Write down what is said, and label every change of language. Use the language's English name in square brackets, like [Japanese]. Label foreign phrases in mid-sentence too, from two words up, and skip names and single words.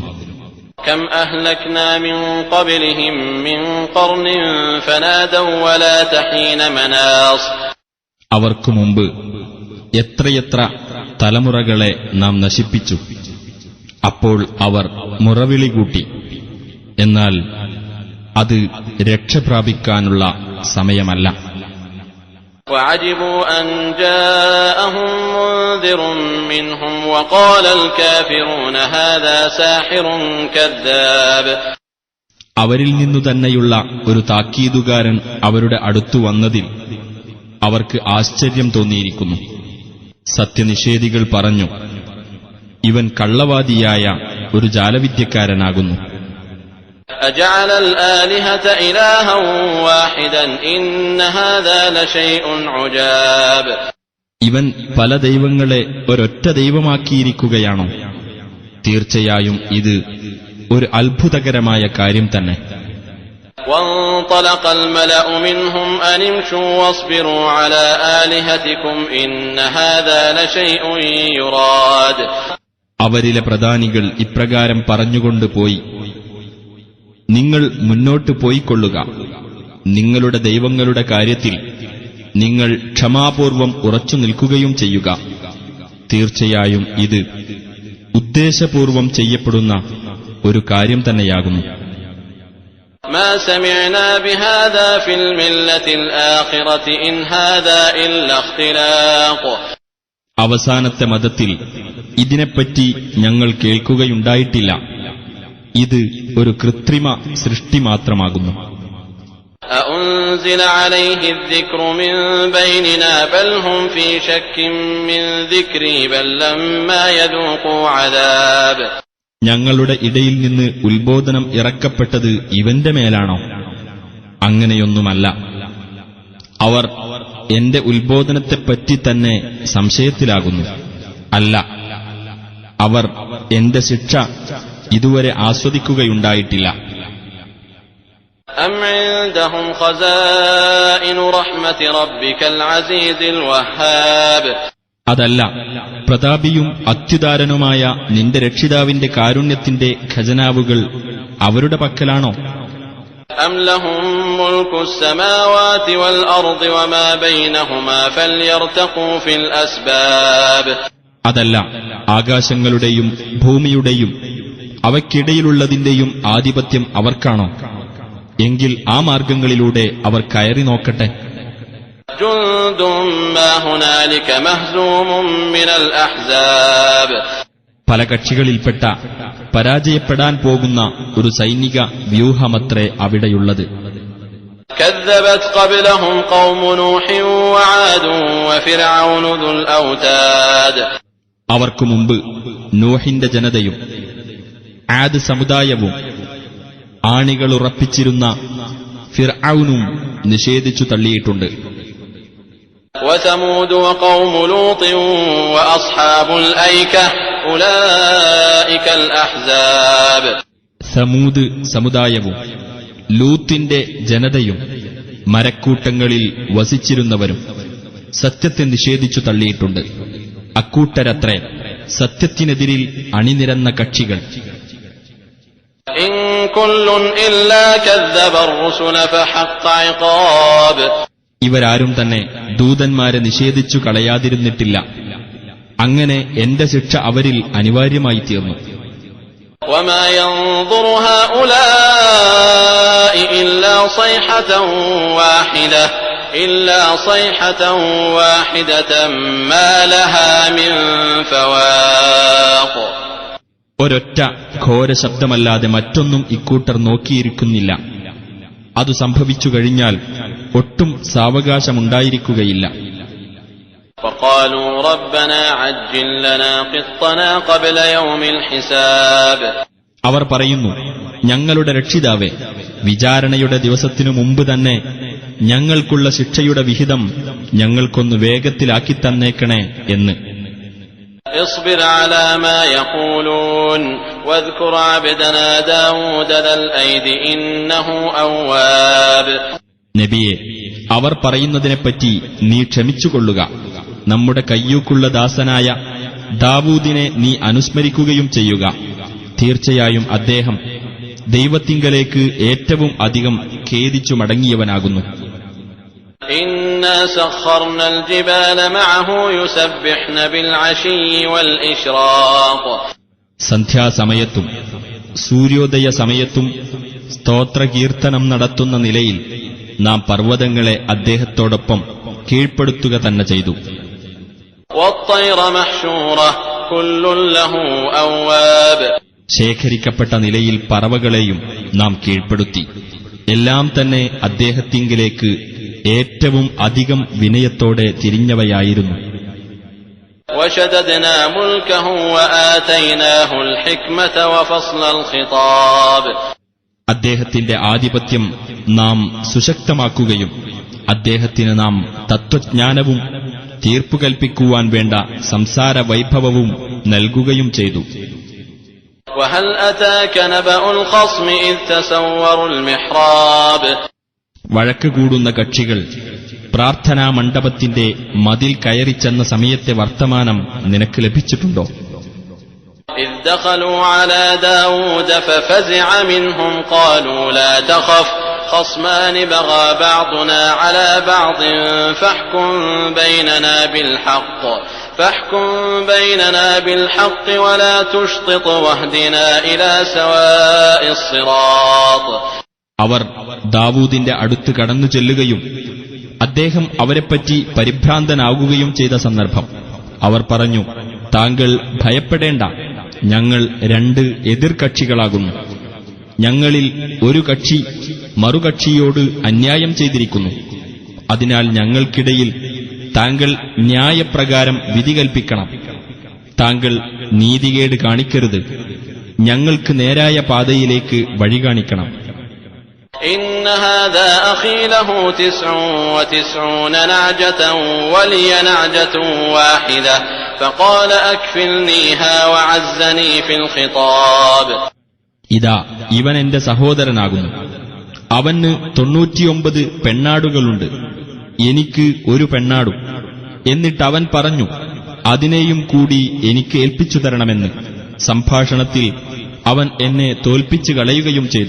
[Arabic] كم أهلكنا من قبلهم من قرن فنادوا ولات حين مناص. [Malayalam] അവർക്കു മുമ്പ് എത്രയെത്ര തലമുറകളെ നാം നശിപ്പിച്ചു. അപ്പോൾ അവർ മുറവിളി കൂട്ടി. എന്നാൽ അത് രക്ഷപ്രാപിക്കാനുള്ള സമയമല്ല. [Arabic] وعجبوا أن جاءهم منذر منهم وقال الكافرون هذا ساحر كذاب. [Malayalam] അവരിൽ നിന്നു തന്നെയുള്ള ഒരു താക്കീതുകാരൻ അവരുടെ അടുത്തു വന്നതിൽ അവർക്ക് ആശ്ചര്യം തോന്നിയിരിക്കുന്നു. സത്യനിഷേധികൾ പറഞ്ഞു, ഇവൻ കള്ളവാദിയായ ഒരു ജാലവിദ്യക്കാരനാകുന്നു. [Arabic] أجعل الآلهة إلها واحدا إن هذا لشيء عجاب. [Malayalam] ഇവൻ പല ദൈവങ്ങളെ ഒരൊറ്റ ദൈവമാക്കിയിരിക്കുകയാണോ? തീർച്ചയായും ഇത് ഒരു അത്ഭുതകരമായ കാര്യം തന്നെ. [Arabic] وانطلق الملأ منهم أن امشوا واصبروا على آلهتكم إن هذا لشيء يراد. [Malayalam] അവരിലെ പ്രധാനികൾ ഇപ്രകാരം പറഞ്ഞുകൊണ്ട് പോയി, നിങ്ങൾ മുന്നോട്ട് പോയിക്കൊള്ളുക. നിങ്ങളുടെ ദൈവങ്ങളുടെ കാര്യത്തിൽ നിങ്ങൾ ക്ഷമാപൂർവം ഉറച്ചു നിൽക്കുകയും ചെയ്യുക. തീർച്ചയായും ഇത് ഉദ്ദേശപൂർവം ചെയ്യപ്പെടുന്ന ഒരു കാര്യം തന്നെയാകുന്നു. [Arabic] ما سمعنا بهذا في الملة الآخرة إن هذا إلا اختلاق. [Malayalam] അവസാനത്തെ മതത്തിൽ ഇതിനെപ്പറ്റി ഞങ്ങൾ കേൾക്കുകയുണ്ടായിട്ടില്ല. ഇത് ഒരു കൃത്രിമ സൃഷ്ടി മാത്രമാകുന്നു. [Arabic] أأنزل عليه الذكر من بيننا بل هم في شك من ذكري بل لما يذوقوا عذاب. [Malayalam] ഞങ്ങളുടെ ഇടയിൽ നിന്ന് ഉത്ബോധനം ഇറക്കപ്പെട്ടത് ഇവന്റെ മേലാണോ? അങ്ങനെയൊന്നുമല്ല. അവർ എന്റെ ഉത്ബോധനത്തെപ്പറ്റി തന്നെ സംശയത്തിലാകുന്നു. അല്ല, അവർ എന്റെ ശിക്ഷ ഇതുവരെ ആസ്വദിക്കുകയുണ്ടായിട്ടില്ല. [Arabic] أم عندهم خزائن رحمة ربك العزيز الوهاب. [Malayalam] അതല്ല, പ്രതാപിയും അത്യുദാരനുമായ നിന്റെ രക്ഷിതാവിന്റെ കാരുണ്യത്തിന്റെ ഖജനാവുകൾ അവരുടെ പക്കലാണോ? [Arabic] أم لهم ملك السماوات والأرض وما بينهما فليرتقوا في الأسباب. [Malayalam] അതല്ല, ആകാശങ്ങളുടെയും ഭൂമിയുടെയും അവയ്ക്കിടയിലുള്ളതിന്റെയും ആധിപത്യം അവർക്കാണോ? എങ്കിൽ ആ മാർഗങ്ങളിലൂടെ അവർ കയറി നോക്കട്ടെ. [Arabic] جند ما هنالك مهزوم من الأحزاب. [Malayalam] പല കക്ഷികളിൽപ്പെട്ട പരാജയപ്പെടാൻ പോകുന്ന ഒരു സൈനിക വ്യൂഹമത്രേ അവിടെയുള്ളത്. [Arabic] كذبت قبلهم قوم نوح وعاد وفرعون ذو الأوتاد. [Malayalam] അവർക്കു മുമ്പ് നോഹിന്റെ ജനതയും ആദ് സമുദായവും ആണികളുറപ്പിച്ചിരുന്ന ഫിർഔനും നിഷേധിച്ചു തള്ളിയിട്ടുണ്ട്. [Arabic] وثمود وقوم لوط وأصحاب الأيكة أولئك الأحزاب. [Malayalam] സമൂദ് സമുദായവും ലൂത്തിന്റെ ജനതയും മരക്കൂട്ടങ്ങളിൽ വസിച്ചിരുന്നവരും സത്യത്തെ നിഷേധിച്ചു തള്ളിയിട്ടുണ്ട്. അക്കൂട്ടരത്രേ സത്യത്തിനെതിരിൽ അണിനിരന്ന കക്ഷികൾ. [Arabic] إن كل إلا كذب الرسل فحق عقاب. [Malayalam] ഇവരാരും തന്നെ ദൂതന്മാരെ നിഷേധിച്ചു കളയാതിരുന്നിട്ടില്ല. അങ്ങനെ എന്റെ ശിക്ഷ അവരിൽ അനിവാര്യമായി തീർന്നു. [Arabic] وما ينظر هؤلاء إلا صيحة واحدة ما لها من فواق. [Malayalam] ഒരൊറ്റ ഘോര ശബ്ദമല്ലാതെ മറ്റൊന്നും ഇക്കൂട്ടർ നോക്കിയിരിക്കുന്നില്ല. അതു സംഭവിച്ചു കഴിഞ്ഞാൽ ഒട്ടും സാവകാശമുണ്ടായിരിക്കുകയില്ല. [Arabic] وقالوا ربنا عجل لنا قطنا قبل يوم الحساب. [Malayalam] അവർ പറയുന്നു, ഞങ്ങളുടെ രക്ഷിതാവേ, വിചാരണയുടെ ദിവസത്തിനു മുമ്പ് തന്നെ ഞങ്ങൾക്കുള്ള ശിക്ഷയുടെ വിഹിതം ഞങ്ങൾക്കൊന്ന് വേഗത്തിലാക്കിത്തന്നേക്കണേ എന്ന്. [Arabic] اصبر على ما يقولون واذكر عبدنا داود ذا الأيد إنه أواب. [Malayalam] നബിയെ, അവർ പറയുന്നതിനെപ്പറ്റി നീ ക്ഷമിച്ചുകൊള്ളുക. നമ്മുടെ കയ്യൂക്കുള്ള ദാസനായ ദാവൂദിനെ നീ അനുസ്മരിക്കുകയും ചെയ്യുക. തീർച്ചയായും അദ്ദേഹം ദൈവത്തിങ്കലേക്ക് ഏറ്റവും അധികം ഖേദിച്ചു മടങ്ങിയവനാകുന്നു. [Arabic] إنا سخرنا الجبال معه يسبحن بالعشي والإشراق. [Malayalam] സന്ധ്യാസമയത്തും സൂര്യോദയ സമയത്തും സ്തോത്രകീർത്തനം നടത്തുന്ന നിലയിൽ നാം പർവ്വതങ്ങളെ അദ്ദേഹത്തോടൊപ്പം കീഴ്പ്പെടുത്തുക തന്നെ ചെയ്തു. [Arabic] والطير محشورة كل له أواب. [Malayalam] ശേഖരിക്കപ്പെട്ട നിലയിൽ പറവകളെയും നാം കീഴ്പ്പെടുത്തി. എല്ലാം തന്നെ അദ്ദേഹത്തിങ്കിലേക്ക് ഏറ്റവും അധികം വിനയത്തോടെ തിരിഞ്ഞവയായിരുന്നു. [Arabic] وشددنا ملكه وآتيناه الحكمة وفصل الخطاب. [Malayalam] അദ്ദേഹത്തിന്റെ ആധിപത്യം നാം സുശക്തമാക്കുകയും അദ്ദേഹത്തിന് നാം തത്വജ്ഞാനവും തീർപ്പുകൽപ്പിക്കുവാൻ വേണ്ട സംസാര വൈഭവവും നൽകുകയും ചെയ്തു. [Arabic] وهل أتاك نبأ الخصم إذ تسوروا المحراب. [Malayalam] വഴക്ക് കൂടുന്ന കക്ഷികൾ പ്രാർത്ഥനാ മണ്ഡപത്തിന്റെ മതിൽ കയറിച്ചെന്ന സമയത്തെ വർത്തമാനം നിനക്ക് ലഭിച്ചിട്ടുണ്ടോ? [Arabic] إذ دخلوا على داود ففزع منهم قالوا لا تخف خصمان بغى بعضنا على بعض فاحكم بيننا بالحق ولا تشطط واهدنا إلى سواء الصراط. [Malayalam] അവർ ദാവൂദിന്റെ അടുത്ത് കടന്നു ചെല്ലുകയും അദ്ദേഹം അവരെപ്പറ്റി പരിഭ്രാന്തനാകുകയും ചെയ്ത സന്ദർഭം അവർ പറഞ്ഞു, താങ്കൾ ഭയപ്പെടേണ്ട, ഞങ്ങൾ രണ്ട് എതിർകക്ഷികളാകുന്നു. ഞങ്ങളിൽ ഒരു കക്ഷി മറുകക്ഷിയോട് അന്യായം ചെയ്തിരിക്കുന്നു. അതിനാൽ ഞങ്ങൾക്കിടയിൽ താങ്കൾ ന്യായപ്രകാരം വിധി കൽപ്പിക്കണം. താങ്കൾ നീതികേട് കാണിക്കരുത്. ഞങ്ങൾക്ക് നേരായ പാതയിലേക്ക് വഴി കാണിക്കണം. [Arabic] إن هذا أخي له 99 نعجة ولي نعجة واحدة فقال أكفلنيها وعزني في الخطاب. [Malayalam] ഇതാ, ഇവൻ എന്റെ സഹോദരനാകുന്നു. അവന് 99 പെണ്ണാടുകളുണ്ട്, എനിക്ക് ഒരു പെണ്ണാടും. എന്നിട്ടവൻ പറഞ്ഞു, അതിനെയും കൂടി എനിക്ക് ഏൽപ്പിച്ചു തരണമെന്ന്. സംഭാഷണത്തിൽ അവൻ എന്നെ തോൽപ്പിച്ചു കളയുകയും ചെയ്തു.